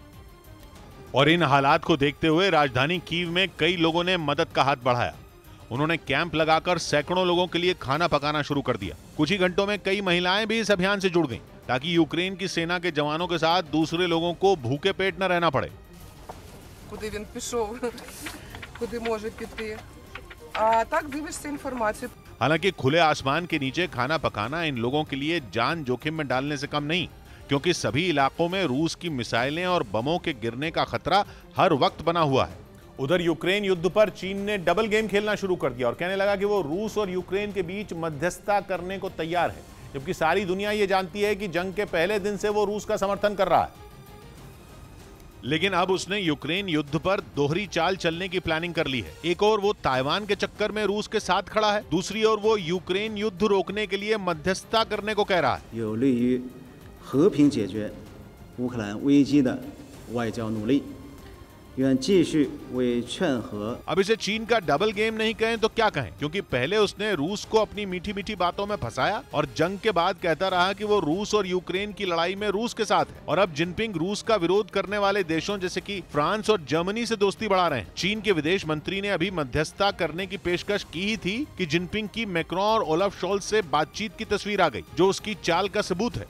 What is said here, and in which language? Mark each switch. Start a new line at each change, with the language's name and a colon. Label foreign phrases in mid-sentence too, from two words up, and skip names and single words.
Hindi: और इन हालात को देखते हुए राजधानी कीव में कई लोगों ने मदद का हाथ बढ़ाया। उन्होंने कैंप लगाकर सैकड़ों लोगों के लिए खाना पकाना शुरू कर दिया। कुछ ही घंटों में कई महिलाएं भी इस अभियान से जुड़ गईं, ताकि यूक्रेन की सेना के जवानों के साथ दूसरे लोगों को भूखे पेट न रहना पड़े।
Ukrainian: Куди він пішов, куди може піти. А так дивишся інформацію.
Hindi: हालांकि खुले आसमान के नीचे खाना पकाना इन लोगों के लिए जान जोखिम में डालने से कम नहीं, क्योंकि सभी इलाकों में रूस की मिसाइलें और बमों के गिरने का खतरा हर वक्त बना हुआ है। उधर यूक्रेन युद्ध पर चीन ने
English: double game
Hindi: खेलना शुरू कर दिया और कहने लगा कि वो रूस और यूक्रेन के बीच मध्यस्थता करने को तैयार है, जबकि सारी दुनिया ये जानती है कि जंग के पहले दिन से वो रूस का समर्थन कर रहा है। लेकिन अब उसने यूक्रेन युद्ध पर दोहरी चाल चलने की प्लानिंग कर ली है। एक ओर वो ताइवान के चक्कर में रूस के साथ खड़ा है, दूसरी ओर वो यूक्रेन युद्ध रोकने के लिए मध्यस्थता करने को कह रहा है।
Chinese: 有利于和平解决乌克兰危机的外交努力，愿继续为劝和。
Hindi: अब इसे चीन का
English: double game
Hindi: नहीं कहें तो क्या कहें, क्योंकि पहले उसने रूस को अपनी मीठी मीठी बातों में फंसाया और जंग के बाद कहता रहा कि वो रूस और यूक्रेन की लड़ाई में रूस के साथ है। और अब जिनपिंग रूस का विरोध करने वाले देशों जैसे कि फ्रांस और जर्मनी से दोस्ती बढ़ा रहे हैं। चीन के विदेश मंत्री ने अभी मध्यस्थता करने की पेशकश की ही थी कि जिनपिंग की मैक्रोन और ओलाफ शोल्ज से बातचीत की तस्वीर आ गई, जो उसकी चाल का सबूत है।